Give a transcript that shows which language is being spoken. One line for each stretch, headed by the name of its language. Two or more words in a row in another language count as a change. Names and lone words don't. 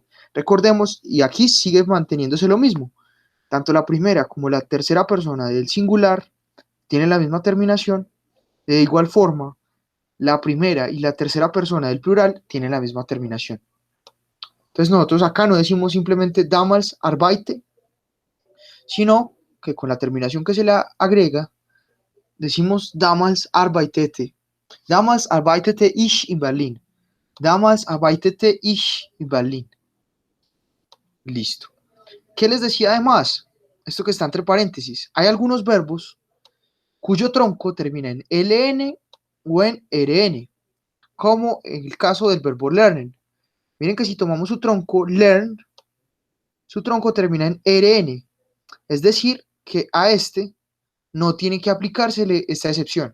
Spanish: Recordemos, y aquí sigue manteniéndose lo mismo. Tanto la primera como la tercera persona del singular tienen la misma terminación. De igual forma, la primera y la tercera persona del plural tienen la misma terminación. Entonces nosotros acá no decimos simplemente
German: damals arbeite,
Spanish: sino que con la terminación que se le agrega, decimos
German: damals arbeitete. Damals arbeitete ich in Berlin. Damals arbeitete ich in Berlin.
Spanish: Listo. ¿Qué les decía además? esto que está entre paréntesis, hay algunos verbos cuyo tronco termina en ln o en rn, como en el caso del verbo learn. Miren que si tomamos su tronco learn, su tronco termina en rn, es decir, que a este no tiene que aplicársele esta excepción.